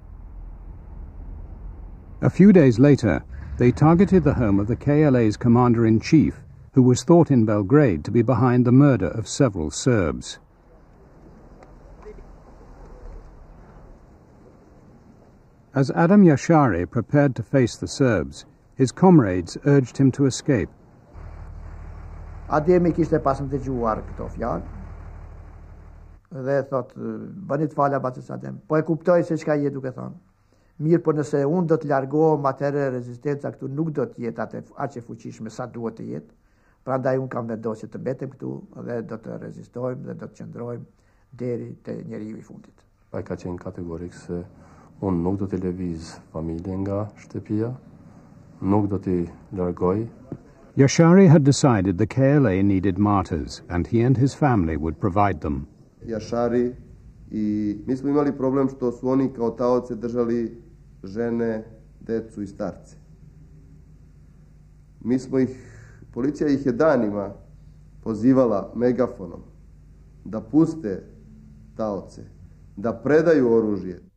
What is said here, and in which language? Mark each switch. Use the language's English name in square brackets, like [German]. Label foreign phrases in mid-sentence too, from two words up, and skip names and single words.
[English] A few days later, they targeted the home of the KLA's commander-in-chief, who was thought in Belgrade to be behind the murder of several Serbs. As Adam Yashari prepared to face the Serbs, his comrades urged him to escape. [Albanian] Ademi kishte pasëm të gjuar këto fjalë dhe thot, bëni të fala batës Adem, po e kuptoj se çka je duke thonë. Mirë, po nëse unë do të largohem, atëherë rezistenca këtu nuk do të jetë aq e fuqishme sa duhet të jetë. Prandaj unë kam vendosur të mbetem këtu dhe do të rezistojmë dhe do të qëndrojmë deri te njeriu I fundit. Ai ka qenë kategorik se unë nuk do të lëviz familjen nga shtëpia, nuk do t'i largoj. [English] Yashari had decided the KLA needed martyrs, and he and his family would provide them. [Serbian] Yashari I mi smo imali problem što su oni kao taoce držali žene, decu I starce. Mi smo ih, policija ih je danima pozivala megafonom da puste taoce, da predaju oružje.